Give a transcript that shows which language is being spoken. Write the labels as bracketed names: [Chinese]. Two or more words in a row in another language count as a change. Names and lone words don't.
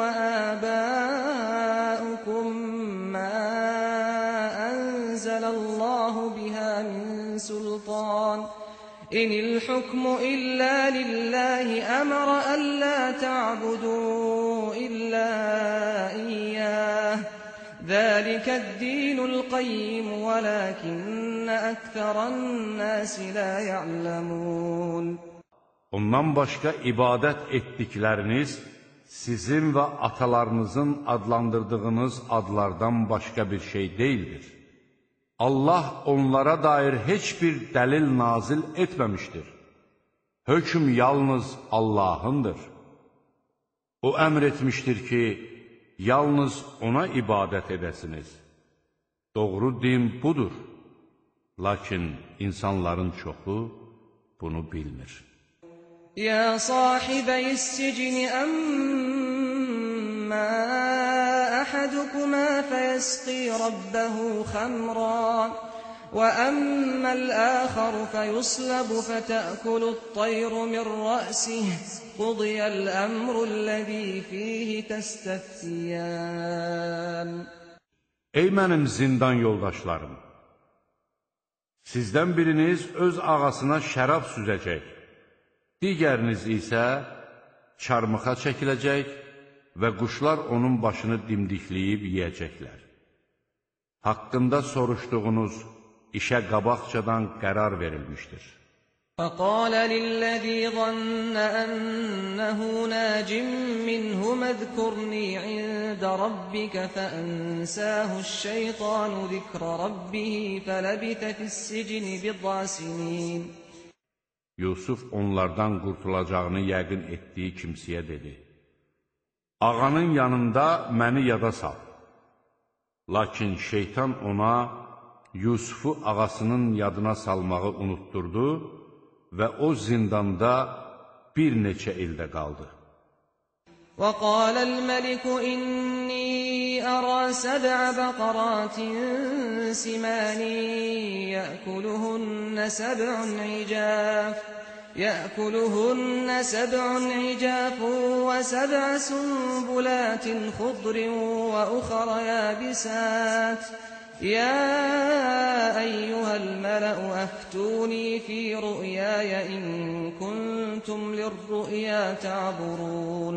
[Arabic] وآباؤكم ما أنزل الله بها من سلطان إن الحكم إلا لله أمر ألا تعبدوا إلا إياه ذلك الدين القيم ولكن أكثر الناس لا يعلمون. [Azerbaijani] Ondan başqa ibadət etdikləriniz sizin və atalarınızın adlandırdığınız adlardan başqa bir şey deyildir. Allah onlara dair heç bir dəlil nazil etməmişdir. Hökm yalnız Allahındır. O əmr etmişdir ki, yalnız ona ibadət edəsiniz. Doğru din budur. Lakin insanların çoxu bunu bilmir. [Arabic] يا صاحبي السجن أما أحدكما فيسقي ربه خمرا وأما الآخر فيصلب فتأكل الطير من رأسه قضي الأمر الذي فيه تستفتيان. [Azerbaijani] Ey mənim zindan yoldaşlarım! Sizdən biriniz öz ağasına şərab süzəcək, digəriniz isə çarmıxa çəkiləcək və quşlar onun başını dimdikləyib yeyəcəklər. Haqqında soruşduğunuz işə qabaqcadan qərar verilmişdir. [Arabic] فَقَالَ لِلَّذِي ظَنَّ أَنَّهُ نَاجٍ مِّنْهُمَا اذْكُرْنِي عِندَ رَبِّكَ فَأَنسَاهُ الشَّيْطَانُ ذِكْرَ رَبِّهِ فَلَبِثَ فِي السِّجْنِ بِضْعَ سِنِينَ. [Azerbaijani] Yusuf onlardan qurtulacağını yəqin etdiyi kimsəyə dedi: Ağanın yanında məni yada sal. Lakin şeytan ona Yusufu ağasının yadına salmağı unutturdu və o zindanda bir neçə ildə qaldı. [Arabic] وَقَالَ الْمَلِكُ إِنِّي أَرَى 7 بَقَرَاتٍ سِمَانٍ يَأْكُلُهُنَّ 7 عِجَافٌ و7 سُنبُلَاتٍ خُضْرٍ وَأُخَرَ يَابِسَاتٍ يَا أَيُّهَا الْمَلَأُ أَفْتُونِي فِي رُؤْيَايَ إِن كُنتُمْ لِلرُّؤْيَا تَعْبُرُونَ.